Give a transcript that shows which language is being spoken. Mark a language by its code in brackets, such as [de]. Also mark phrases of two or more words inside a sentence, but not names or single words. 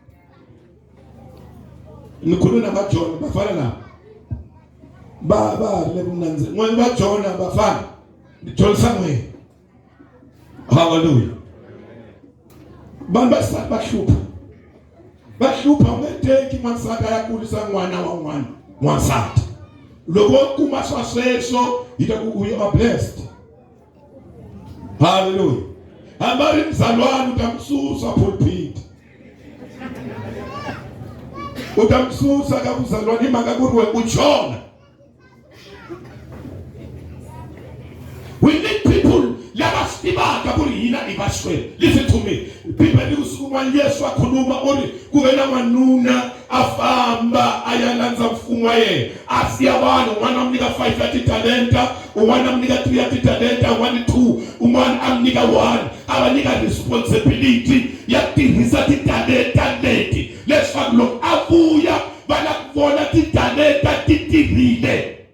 [ts] Ni khuluma na Jona bafana na ba le kunanze n'wana va Jona bafana ni dyondzisa n'wina. Hallelujah. Vanhu va sati va hlupha u nge teki n'wansati a ya kurisa n'wana wa n'wana n'wansati. Loko u kuma swa sweswo hi ta ku [en] you are blessed. Hallelujah. [ts] Hamba ri mzalwana utamsusa pulpit. Utamsusa ka mzalwana hi mhaka ku ri we u Jona. [en] We need people [ts] lava swi tivaka ku ri hina i vaxwele. [en] Listen to me. [ts] Bibele kusuku n'wana Yesu a khuluma u ri ku ve na n'wanuna a famba a ya landza mfumo wa yena. A siya vanhu, un'wana a mi nyika 5 ya titalenta, un'wana a mi nyika 3 ya titalenta, un'wana 2, un'wana a mi nyika 1. A va nyika responsibility ya tirhisa titalenta leti leswaku loko a vuya va la ku vona titalenta ti tirhile.